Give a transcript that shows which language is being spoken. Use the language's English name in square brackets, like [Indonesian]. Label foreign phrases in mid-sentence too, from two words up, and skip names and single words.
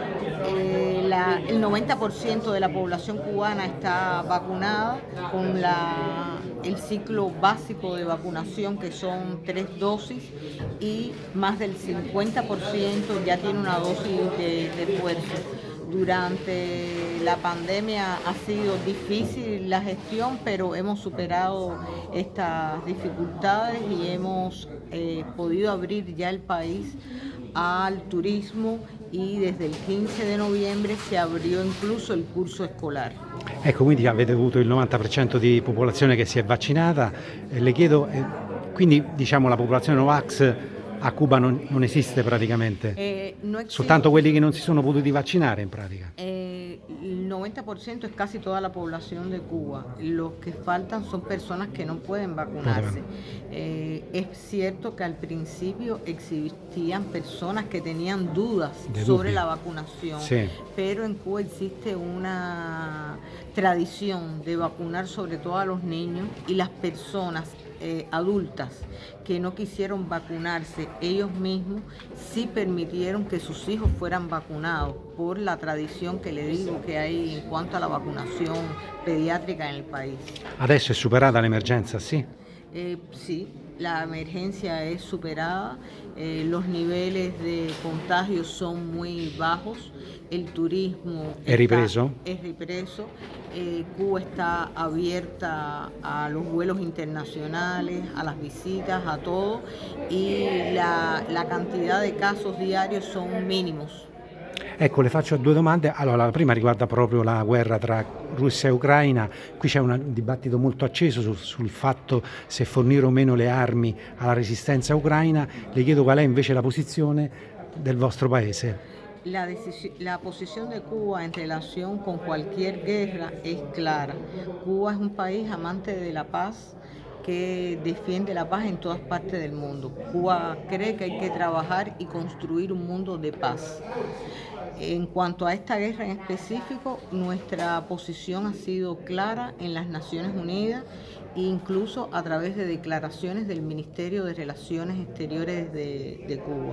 [Spanish] El 90% de la población cubana está vacunada con el ciclo básico de vacunación, que son 3 dosis, y más del 50% ya tiene una dosis de refuerzo. Durante la pandemia ha sido difícil la gestión, pero hemos superado estas dificultades y hemos podido abrir ya el país al turismo, y desde [Italian] il 15 di novembre [Spanish] si abrió incluso il curso escolar. [Italian] Ecco, quindi avete avuto il 90% di popolazione che si è vaccinata. Le chiedo, quindi diciamo la popolazione Novax a Cuba non esiste praticamente? [Spanish] No existe. [Italian] Soltanto quelli che non si sono potuti vaccinare in pratica? [Spanish] El 90% es casi toda la población de Cuba. Los que faltan son personas que no pueden vacunarse. Es cierto que al principio existían personas que tenían dudas sobre la vacunación, sí, pero en Cuba existe una tradición de vacunar sobre todo a los niños, y las personas adultas que no quisieron vacunarse ellos mismos sí permitieron que sus hijos fueran vacunados, por la tradición que le digo que hay en cuanto a la vacunación pediátrica en el país. [Italian] Adesso è superata l'emergenza, sì? [Spanish] Sí, la emergencia es superada, los niveles de contagio son muy bajos, el turismo [Italian] ¿Es ripreso? [Spanish] Cuba está abierta a los vuelos internacionales, a las visitas, a todo, y la cantidad de casos diarios son mínimos. [Italian] Ecco, le faccio due domande. Allora, la prima riguarda proprio la guerra tra Russia e Ucraina. Qui c'è un dibattito molto acceso sul fatto se fornire o meno le armi alla resistenza ucraina. Le chiedo qual è invece la posizione del vostro paese. [Spanish] La posición de Cuba en relación con cualquier guerra es clara. Cuba es un país amante de la paz, que defiende la paz en todas partes del mundo. Cuba cree que hay que trabajar y construir un mundo de paz. En cuanto a esta guerra en específico, nuestra posición ha sido clara en las Naciones Unidas, e incluso a través de declaraciones del Ministerio de Relaciones Exteriores de Cuba.